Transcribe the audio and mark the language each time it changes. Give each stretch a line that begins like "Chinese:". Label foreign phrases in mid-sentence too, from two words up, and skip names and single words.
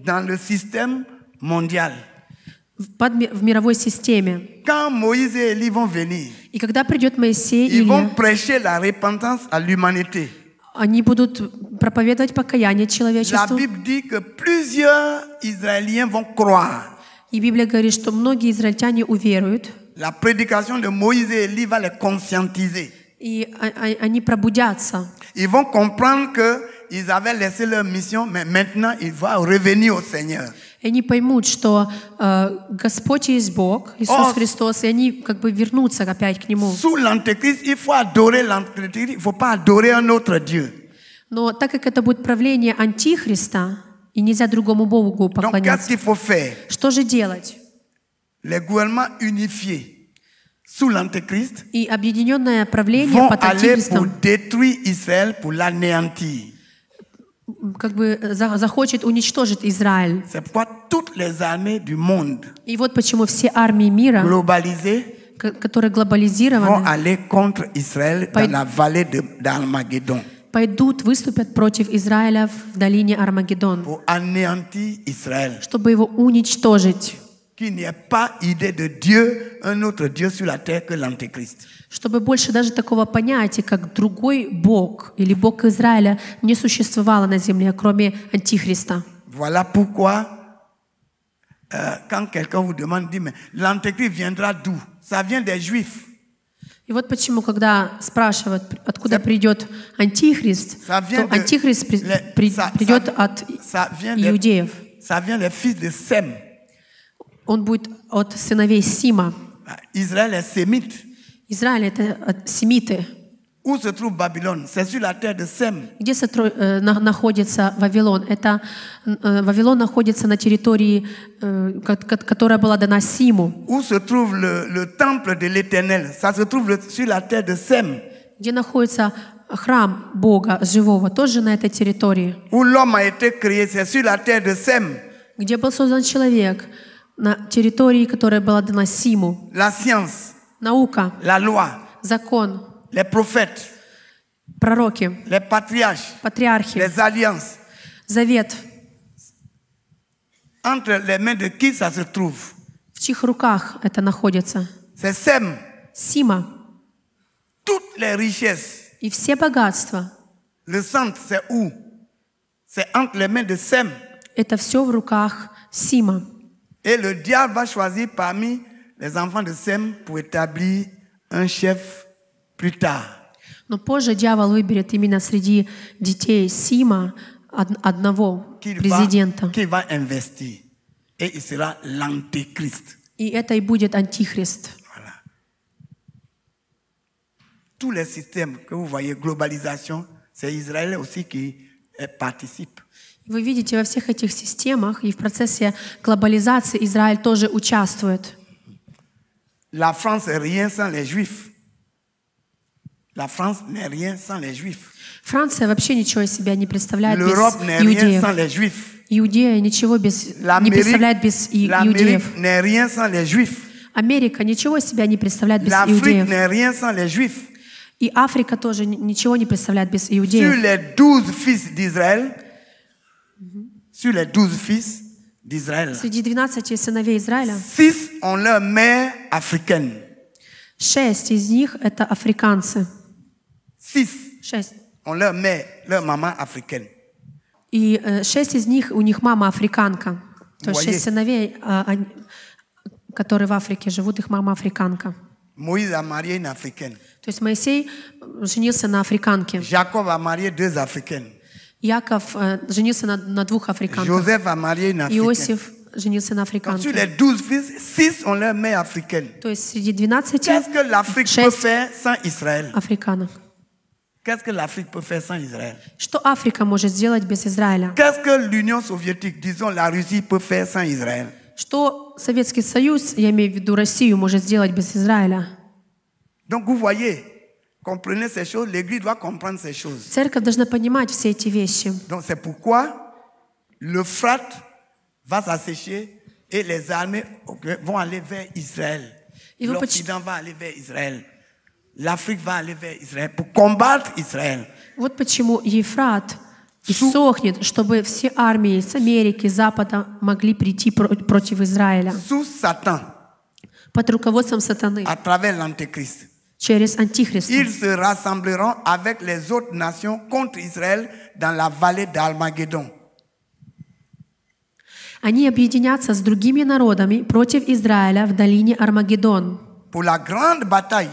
French: Dans le système mondial.
Russian: В мировой системе.
French: Quand Moïse et Élie vont venir,
Russian: И когда придет Моисей и
French: ils vont
Russian: Илья,
French: prêcher la repentance à l'humanité.
Russian: они будут проповедовать покаяние
French: La
Russian: человечеству.
French: Bible dit que plusieurs Israéliens vont croire.
Russian: И Библия говорит, что многие израильтяне уверуют,
French: La prédication de Moïse et Élie va les conscientiser.
Russian: и они пробудятся.
French: Ils vont comprendre qu'ils avaient laissé leur mission, mais maintenant ils vont revenir au Seigneur.
Russian: И они поймут, что Господь есть Бог, Иисус Христос, и они как бы вернутся опять к Нему.
French: Sous l'Antéchrist, il faut adorer l'Antéchrist, il ne faut pas adorer un autre Dieu.
Russian: Но так как это будет правление Антихриста, и нельзя другому Богу
French: Donc, qu'est-ce
Russian: поклоняться,
French: qu'il faut faire?
Russian: что же делать?
French: Les gouvernements unifiés sous l'Antéchrist
Russian: И объединенное правление
French: vont
Russian: под
French: aller pour
Russian: Антихристом
French: détruire Israël, pour l'anéantir.
Russian: как бы захочет уничтожить Израиль.
French: C'est pourquoi toutes les armées du monde
Russian: И вот почему все армии мира,
French: globalisées
Russian: которые
French: vont
Russian: глобализированы,
French: aller contre Israël dans la vallée d'Armageddon
Russian: пойдут, выступят против Израиля в долине Армагеддон,
French: pour anéantir Israël.
Russian: чтобы его уничтожить,
French: Qu'il n'y ait pas idée de Dieu, un autre Dieu sur la terre que l'Antéchrist.
Russian: чтобы больше даже такого понятия, как другой Бог или Бог Израиля, не существовало на земле, кроме Антихриста.
French: Voilà pourquoi, quand quelqu'un vous demande, dit, mais l'Antéchrist viendra d'où? Ça vient des Juifs.
Russian: И вот почему, когда спрашивают, откуда придет Антихрист,
French: Ça vient
Russian: то Антихрист придет от иудеев.
French: Ça vient des fils de Sem.
Russian: Он будет от сыновей Сима.
French: Israël est sémite.
Russian: Израиль — это семиты.
French: Où se trouve Babylone? C'est sur la terre de Sem.
Russian: Где находится Вавилон? Вавилон находится на территории, которая была дана Симу.
French: Où se trouve le temple de l'Éternel? Ça se trouve sur la terre de Sem.
Russian: Где находится храм Бога живого, тоже на этой территории.
French: Où l'homme a été créé, c'est sur la terre de Sem.
Russian: Где был создан человек, на территории, которая была дана Симу.
French: La science,
Russian: Наука,
French: la loi,
Russian: закон,
French: les prophètes,
Russian: пророки,
French: les patriarches,
Russian: патриархи,
French: les alliances.
Russian: завет.
French: Entre les mains de qui ça se trouve?
Russian: В чьих руках это находится?
French: C'est Sem.
Russian: Сима.
French: Toutes les richesses.
Russian: И все богатства.
French: Le centre, c'est où? C'est entre les mains de Sem.
Russian: Это все в руках Сима.
French: Et le diable va choisir parmi les enfants de Sem pour établir un chef plus tard.
Russian: Но позже дьявол выберет именно среди детей Сима одного президента.
French: Qu'il va investir. Et il sera l'antéchrist.
Russian: И это и будет Антихрист.
French: Voilà. Tous les systèmes que vous voyez, globalisation, c'est Israël aussi qui participe.
Russian: Вы видите, во всех этих системах и в процессе глобализации Израиль тоже участвует.
French: La France est rien sans les Juifs. La France n'est rien sans les Juifs.
Russian: Франция вообще ничего из себя не представляет без
French: L'Europe n'est rien sans
Russian: иудеев.
French: les Juifs.
Russian: Иудея ничего не представляет без иудеев.
French: L'Amérique n'est rien sans les Juifs.
Russian: Америка ничего из себя не представляет без
French: L'Afrique
Russian: иудеев.
French: n'est rien sans les Juifs.
Russian: И Африка тоже ничего не представляет без
French: Sur
Russian: иудеев.
French: les 12 fils d'Israël, sur les 12 fils d'Israël,
Russian: Среди 12 сыновей Израиля
French: 6 ont leur mère africaine.
Russian: 6 из них — это африканцы.
French: 6 6. ont leur mère, leur maman africaine.
Russian: И 6 из них, у них мама африканка. То есть 6 сыновей, которые в Африке живут, их мама африканка.
French: Moïse a marié une africaine.
Russian: То есть Моисей женился на африканке.
French: Jacob a marié 2 africaines.
Russian: Яков женился на 2 африканках.
French: Joseph a marié une africaine.
Russian: Иосиф женился на
French: Donc, sur
Russian: африканке.
French: les 12 fils, 6 ont leur mère africaine.
Russian: То есть среди 12
French: Qu'est-ce que l'Afrique peut
Russian: 6
French: faire sans Israël?
Russian: африканок.
French: Qu'est-ce que l'Afrique peut faire sans Israël?
Russian: Что Африка может сделать без Израиля?
French: Qu'est-ce que l'Union soviétique, disons la Russie, peut faire sans Israël?
Russian: Что Советский Союз, я имею в виду Россию, может сделать без Израиля?
French: Donc vous voyez, comprenez ces choses, l'Église doit comprendre ces choses.
Russian: Церковь должна понимать все эти вещи.
French: Donc c'est pourquoi l'Euphrate va s'assécher et les armées vont aller vers Israël. Et vous L'Occident va aller vers Israël. L'Afrique va aller vers Israël pour combattre Israël.
Russian: Вот почему Ефрат иссохнет, чтобы все армии с Америки, Запада могли прийти против Израиля.
French: Sous Satan,
Russian: Под руководством сатаны,
French: à travers l'Antéchrist.
Russian: через Антихриста.
French: Ils se rassembleront avec les autres nations contre Israël dans la vallée d'Armageddon.
Russian: Они объединятся с другими народами против Израиля в долине Армагеддон,
French: Pour la grande bataille